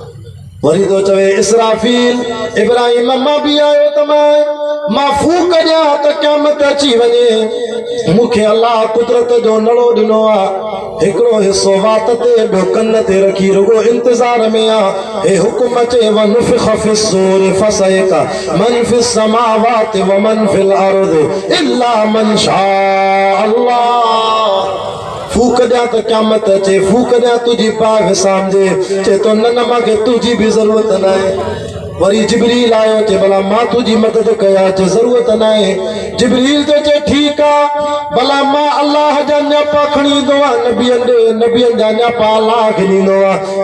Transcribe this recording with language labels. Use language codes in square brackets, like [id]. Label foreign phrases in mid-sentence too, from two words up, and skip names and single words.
[sd] वरी तो चवे इसराफील, इब्राहिम, मां बि आयो त मां फूक ॾियां त क़यामत अची वञे। मूंखे अल्लाह कुदरत जो नड़ो ॾिनो आहे, हिकिड़ो हिसो वात ते, ॿियो कन ते रखी रुगो इंतज़ार में आहे। हे हुकुम अचे, [ar] ونفخ في الصور فصعق من في السماوات ومن في الأرض إلا من شاء الله. [sd] फूक ॾियां त क़यामत अचे, फूक ॾियां तुंहिंजी बाहि विसामजे। चए तो न, मूंखे तुंहिंजी बि ज़रूरत न आहे। वरी जिब्रील आयो, चए भला मां तुंहिंजी मदद कयां, चए ज़रूरत न आहे। जिब्रील तो चए ठीकु आहे, भला मां अल्लाह जा न्यापा खणी ईंदो आहियां, नबियनि जा न्यापा अल्लाह खे ॾींदो आहे।